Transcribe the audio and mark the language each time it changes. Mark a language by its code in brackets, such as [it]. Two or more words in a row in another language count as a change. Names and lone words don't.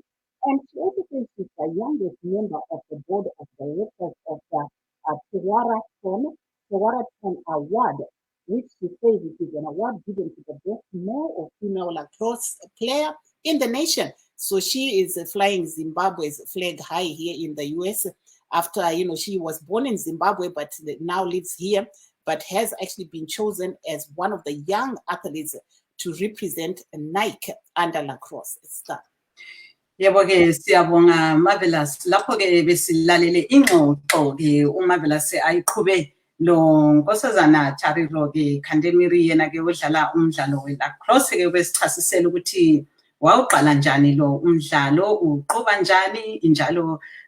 [en] And she also says she's the youngest member of the board of directors of the Tewaraton Award, which she says it is an award given to the best male or female lacrosse player in the nation. So she is flying Zimbabwe's flag high here in the US after, you know, she was born in Zimbabwe, but now lives here, but has actually been chosen as one of the young athletes to represent Nike under lacrosse star. [nd] Yebo ke siyabonga Marvelous lapho ke besilalele ingxoxo ke uMarvelous ayiqhube lo nkosazana Charilo ke Kandemiri yena ke udlala umdlalo welacrosse ke besichasisela ukuthi wawuqala njani lo umdlalo uqoba njani njalo